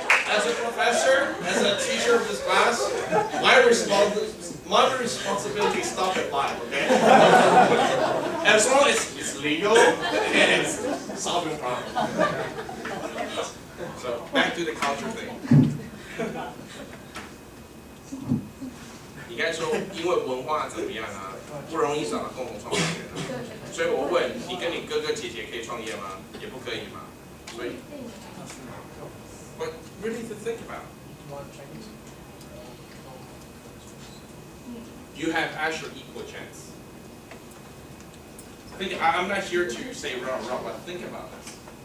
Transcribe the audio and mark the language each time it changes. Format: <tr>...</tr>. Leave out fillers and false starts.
<en>As a professor, as a teacher of this class, my responsibility is stop at 5, okay? As long as it's legal and it's solving problems. So back to the culture thing.</en> <zh>你刚才说因为文化怎么样啊，不容易找到共同创办人啊，所以我问你跟你哥哥姐姐可以创业吗？也不可以嘛，所以</zh> <en>But really to think about. You have actually equal chance. I'm not here to say wrong, but think about this.</en>